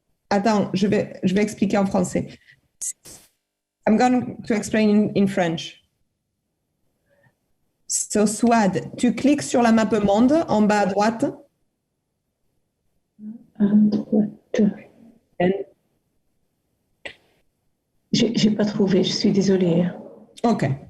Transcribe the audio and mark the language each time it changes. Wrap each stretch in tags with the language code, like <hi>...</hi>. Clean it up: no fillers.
<fr>Attends, je vais expliquer en français.</fr> <en>I'm going to explain in French.</en> <fr>So, Swad, tu cliques sur la map monde en bas à droite. À droite. J'ai pas trouvé, je suis désolée. OK.</fr>